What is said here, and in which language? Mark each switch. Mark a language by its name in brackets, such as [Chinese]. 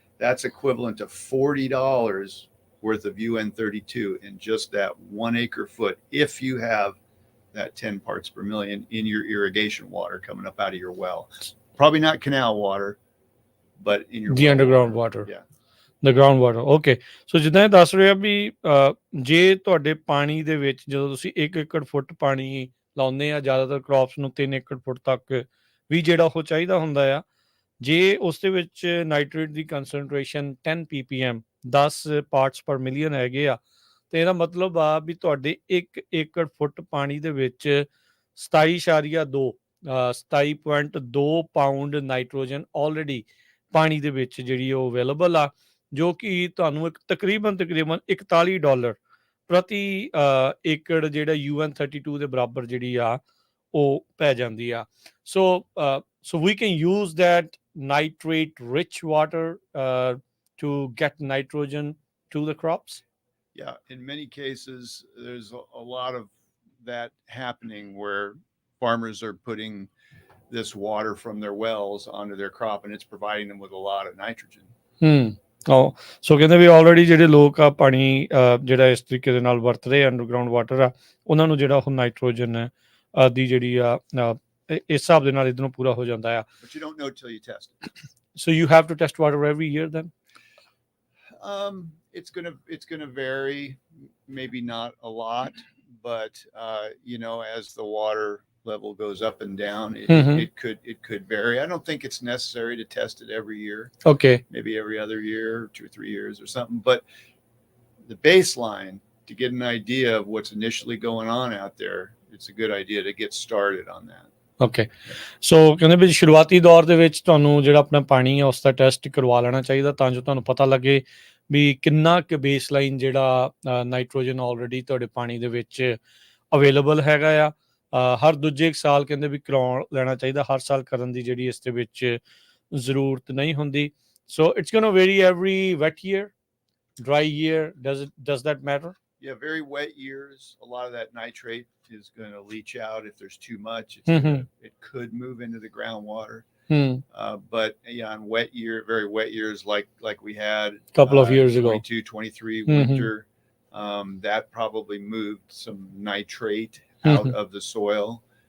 [English] That's equivalent to $40 worth of UN32 in just that 1 acre foot, if you have that 10 parts per million in your irrigation water coming up out of your well. Probably not canal water, but in your the underground water. Yeah. The ground water. Okay. [Punjabi] So ਜਿੱਦਾਂ ਇਹ ਦੱਸ ਰਿਹਾ ਵੀ ਜੇ ਤੁਹਾਡੇ ਪਾਣੀ ਦੇ ਵਿੱਚ ਜਦੋਂ ਤੁਸੀਂ 1 ਏਕੜ ਫੁੱਟ ਪਾਣੀ ਲਾਉਂਦੇ ਆ ਜ਼ਿਆਦਾਤਰ ਕ੍ਰੌਪਸ ਨੂੰ 3 ਏਕੜ ਫੁੱਟ ਤੱਕ ਵੀ ਜਿਹੜਾ ਉਹ ਚਾਹੀਦਾ ਹੁੰਦਾ ਆ ਜੇ ਉਸ ਦੇ ਵਿੱਚ ਨਾਈਟ੍ਰੇਟ ਦੀ ਕੰਸੈਂਟ੍ਰੇਸ਼ਨ 10 ppm 10 ਪਾਰਟਸ ਪਰ ਮਿਲੀਅਨ ਹੈਗੇ ਆ ਤੇ ਇਹਦਾ ਮਤਲਬ ਆ ਵੀ ਤੁਹਾਡੇ 1 ਏਕੜ ਫੁੱਟ ਪਾਣੀ ਦੇ ਵਿੱਚ 27.2 27.2 ਪਾਉਂਡ ਨਾਈਟ੍ਰੋਜਨ ਆਲਰੇਡੀ ਪਾਣੀ ਦੇ ਵਿੱਚ ਜਿਹੜੀ ਉਹ ਅਵੇਲੇਬਲ ਆ ਜੋ ਕਿ ਤੁਹਾਨੂੰ ਇੱਕ ਤਕਰੀਬਨ $41 ਪ੍ਰਤੀ ਏਕੜ ਜਿਹੜਾ UN32 ਦੇ ਬਰਾਬਰ ਜਿਹੜੀ ਆ ਉਹ ਪੈ ਜਾਂਦੀ ਆ [English] so we can use that nitrate rich water to get nitrogen to the crops. Yeah, in many cases there's a lot of that happening where farmers are putting this water from their wells onto their crop and it's providing them with a lot of nitrogen. [Punjabi] ਸੋ ਕਹਿੰਦੇ ਵੀ already ਜਿਹੜੇ ਲੋਕ ਆ ਪਾਣੀ ਜਿਹੜਾ ਇਸ ਤਰੀਕੇ ਦੇ ਨਾਲ ਵਰਤ ਰਹੇ ਅੰਡਰਗਰਾਉਂਡ ਵਾਟਰ ਆ ਉਹਨਾਂ ਨੂੰ ਜਿਹੜਾ ਉਹ ਨਾਈਟ੍ਰੋਜਨ ਦੀ ਜਿਹੜੀ ਆ ਇਸ ਹਿਸਾਬ ਦੇ ਨਾਲ ਇਹਨੂੰ ਪੂਰਾ ਹੋ ਜਾਂਦਾ ਆ [English] But you don't know till you test it. So you have to test water every year then? It's gonna vary, maybe not a lot, but as the water level goes up and down, it could vary. I don't think it's necessary to test it every year. Okay. Maybe every other year, 2 or 3 years or something. But the baseline, to get an idea of what's initially going on out there, it's a good idea to get started on that. [Punjabi] Okay so ਕਹਿੰਦੇ ਵੀ ਸ਼ੁਰੂਆਤੀ ਦੌਰ ਦੇ ਵਿੱਚ ਤੁਹਾਨੂੰ ਜਿਹੜਾ ਆਪਣਾ ਪਾਣੀ ਹੈ ਉਸ ਦਾ ਟੈਸਟ ਕਰਵਾ ਲੈਣਾ ਚਾਹੀਦਾ ਤਾਂ ਜੋ ਤੁਹਾਨੂੰ ਪਤਾ ਲੱਗੇ ਵੀ ਕਿੰਨਾ ਕੁ ਬੇਸਲਾਈਨ ਜਿਹੜਾ ਨਾਈਟ੍ਰੋਜਨ ਆਲਰੇਡੀ ਤੁਹਾਡੇ ਪਾਣੀ ਦੇ ਵਿੱਚ ਅਵੇਲੇਬਲ ਹੈਗਾ ਆ ਹਰ ਦੂਜੇ ਸਾਲ ਕਹਿੰਦੇ ਵੀ ਕਰਾਉਣ ਲੈਣਾ ਚਾਹੀਦਾ ਹਰ ਸਾਲ ਕਰਨ ਦੀ ਜਿਹੜੀ ਇਸ ਦੇ ਵਿੱਚ ਜ਼ਰੂਰਤ ਨਹੀਂ ਹੁੰਦੀ [English] So it's gonna very every wet year dry year does that matter? Yeah, very wet years, a lot of that nitrate is going to leach out. If there's too much, it could move into the groundwater. But on very wet years like we had a couple of years ago, 22, 23 winter, that probably moved some nitrate out of the soil.